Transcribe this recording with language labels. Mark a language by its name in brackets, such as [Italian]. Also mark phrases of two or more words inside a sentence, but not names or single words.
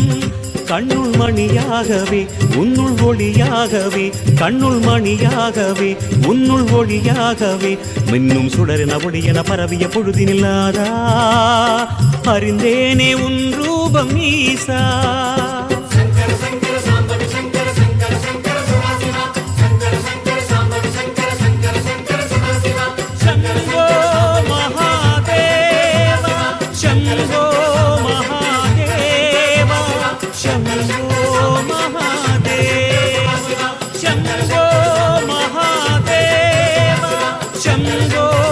[Tamil] கண்ணுள் மணியாகவே உன்னுள் ஒளியாகவே, கண்ணுள் மணியாகவே உன்னுள் ஒளியாகவே, மின்னும் சுடரென ஒளியென பரவிய பொழுதினில்லாதா அறிந்தேனே உன் ரூபம் ஈசா. [Sanskrit] शंभो महादेव, शंभो महादेव, शंभो महादेव, शंभो महादेव, शंभो